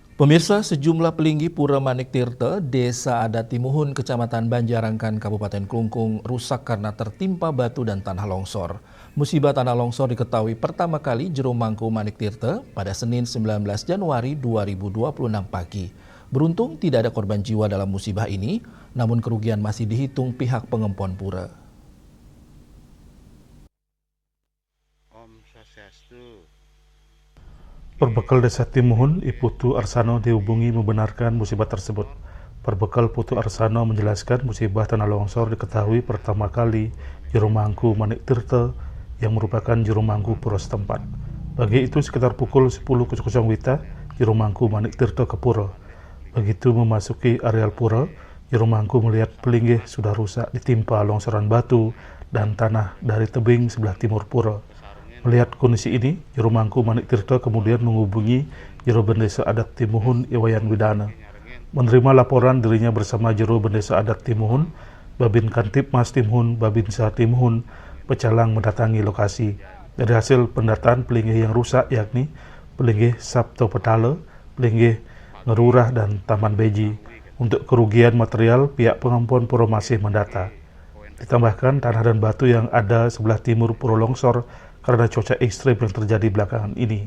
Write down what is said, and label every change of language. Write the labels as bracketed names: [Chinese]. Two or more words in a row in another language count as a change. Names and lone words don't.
[Indonesian] Pemirsa, sejumlah pelinggi Pura Manik Tirta, Desa Adat Timuhun, Kecamatan Banjarangkan, Kabupaten Klungkung, rusak karena tertimpa batu dan tanah longsor. Musibah tanah longsor diketahui pertama kali Jero Mangku Manik Tirta pada Senin 19 Januari 2026 pagi. Beruntung tidak ada korban jiwa dalam musibah ini, namun kerugian masih dihitung pihak pengempon pura. [Balinese] Om Swastiastu. [Indonesian] Perbekal Desa Timuhun, Putu Arsano dihubungi membenarkan musibah tersebut. Perbekal Putu Arsano menjelaskan musibah tanah longsor diketahui pertama kali Jero Mangku Manik Tirta yang merupakan Jero Mangku pura setempat. Pagi itu sekitar pukul 10.00 WITA, Jero Mangku Manik Tirta ke pura. Begitu memasuki areal pura, Jero Mangku melihat pelinggih sudah rusak ditimpa longsoran batu dan tanah dari tebing sebelah timur pura. Melihat kondisi ini, Jero Mangku Manik Tirta kemudian menghubungi Jero Bendesa Adat Timuhun Iwayan Widana. Menerima laporan dirinya bersama Jero Bendesa Adat Timuhun, Babin Kantipmas Timuhun, Babinsa Timuhun, Pecalang mendatangi lokasi. Dari hasil pendataan pelinggih yang rusak yakni pelinggih Sabto Petale, pelinggih Ngerurah dan Taman Beji. Untuk kerugian material, pihak pengempon pura masih mendata. Ditambahkan tanah dan batu yang ada sebelah timur pura longsor karena cuaca ekstrim yang terjadi belakangan ini.